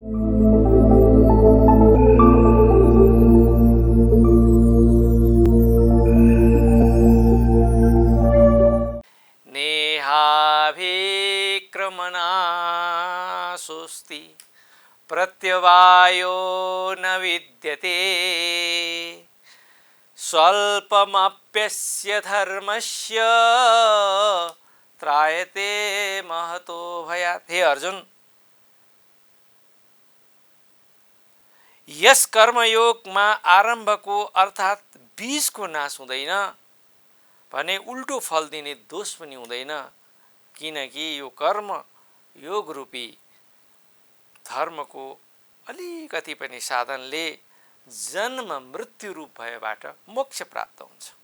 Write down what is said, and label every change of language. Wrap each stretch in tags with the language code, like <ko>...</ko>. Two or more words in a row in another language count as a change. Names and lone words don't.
<sa>नेहाभिक्रमणासुस्ति प्रत्यवायो न विद्यते स्वल्पमप्यस्य धर्मस्य त्रायते महतो भयात्।</sa> <ne>हे अर्जुन, यस कर्मयोगमा आरम्भको अर्थात् बीजको नाश हुँदैन भने उल्टो फल दिने दोष पनि हुँदैन, किनकि यो कर्म योग रूपी धर्मको अलिकति पनि साधनले जन्म मृत्यु रूप भयबाट मोक्ष प्राप्त हुन्छ।</ne>